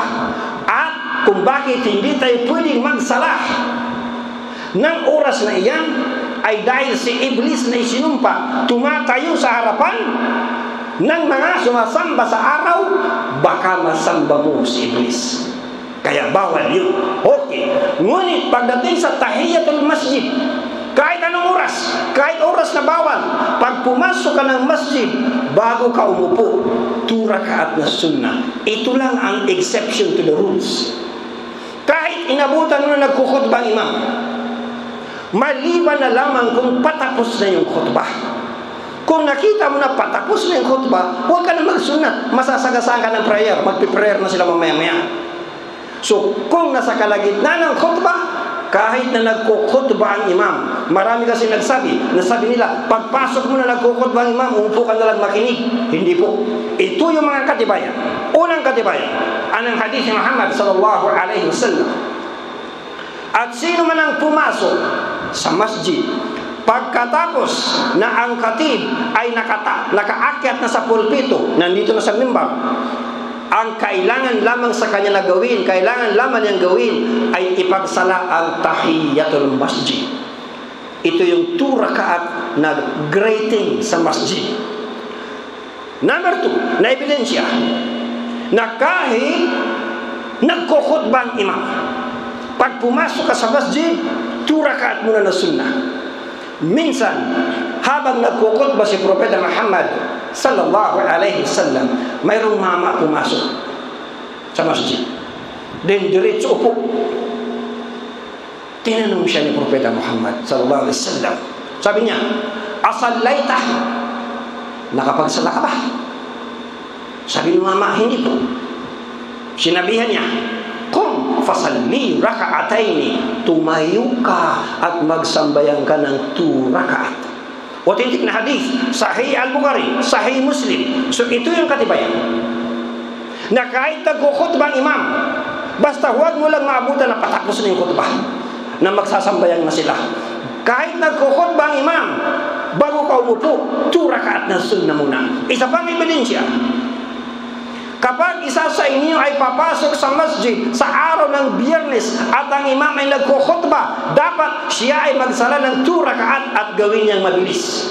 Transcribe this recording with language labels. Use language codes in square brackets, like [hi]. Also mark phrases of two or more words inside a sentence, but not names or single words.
[tl] At kung bakit hindi tayo pwedeng magsala ng oras na iyan, ay dahil si Iblis na isinumpa, tumatayo sa harapan ng mga sumasamba sa araw, baka masamba mo si Iblis. Kaya bawal yun. Okay. Ngunit pagdating sa [ar] تحية المسجد, [tl] kahit anong oras, kahit oras na bawal, pag pumasok ka ng masjid, bago ka umupo, 2 rakaat na sunnah. Ito lang ang [en] exception to the rules. [tl] Kahit inabutan mo na nagkukhutbang imam, maliban na lamang kung patapos na yung khutbah. Kung nakita mo na patapos na yung khutbah, huwag ka na magsunat. Masasagasaan ka ng prayer. Magpiprayer na sila mamaya-maya. So, kung nasa kalagitnaan ng khutbah, kahit na nagkukhutbah ang imam, marami kasi nasabi nila, pagpasok mo na nagkukhutbah ang imam, umupo ka na lang makinig. Hindi po. Ito yung mga katibayan. Unang katibayan, anong hadith ni Muhammad [ar] صلى الله عليه وسلم. [tl] At sino man ang pumasok sa masjid, pagkatapos na ang khatib ay nakaakyat na sa pulpito, nandito na sa mimbar, ang kailangan lamang sa kanya na gawin, kailangan lamang niyang gawin ay ipagsala ang [ar] تحية المسجد. [tl] Ito yung 2 rakaat na greeting sa masjid. Number 2, na ebidensya na kahit nagkukhutbah ang imam, pag pumasok ka sa masjid, 2 rakaat muna na sunnah. Minsan, habang nagkukhutbah si Propeta Muhammad [ar] صلى الله عليه وسلم, [tl] mayroong mama pumasok sa masjid. Then diretso upo. Tinanong siya ni Propeta Muhammad [ar] صلى الله عليه وسلم. [tl] Sabi niya, "Asallaita?" Nakapagsala ka ba? Sabi ni mama, "Hindi po." Sinabihan niya, [ar] "قم فصل ركعتين." [tl] Tumayo ka at magsambayan ka ng 2 rakaat. Authentic na hadith, Sahih Al-Bukhari, Sahih Muslim. So ito yung katibayan na kahit nagkukhutbah ang imam, basta huwag mo lang maabutan na patapos na yung khutbah, na magsasambayan na sila. Kahit nagkukhutbah ang imam, bago ka umupo, 2 rakaat na sunnah muna. Isa pang ebidensya, kapag isa sa inyo ay papasok sa masjid sa araw ng Biyernes at ang imam ay nagkukhutbah, dapat siya ay magsala ng 2 rakaat at gawin niyang mabilis.